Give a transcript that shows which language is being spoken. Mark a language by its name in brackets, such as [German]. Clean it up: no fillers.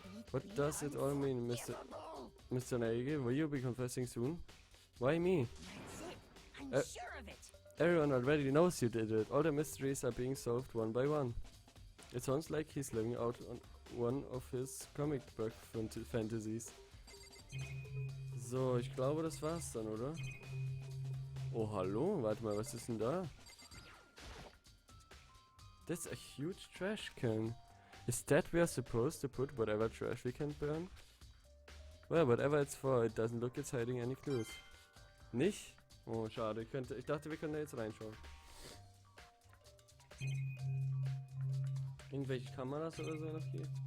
[English] What does it all mean, Mr. Nagel? Will you be confessing soon? Why me? That's it. I'm sure of it. Everyone already knows you did it. All the mysteries are being solved one by one. It sounds like he's living out on one of his comic book fantasies. [German] So, ich glaube, das war's dann, oder? Oh, hallo? Warte mal, was ist denn da? [English] That's a huge trash can. Is that we are supposed to put whatever trash we can burn? Well, whatever it's for, it doesn't look it's hiding any clues. [German] Nicht? Oh, schade. Ich dachte, wir können da jetzt reinschauen. Irgendwelche Kameras oder so noch hier?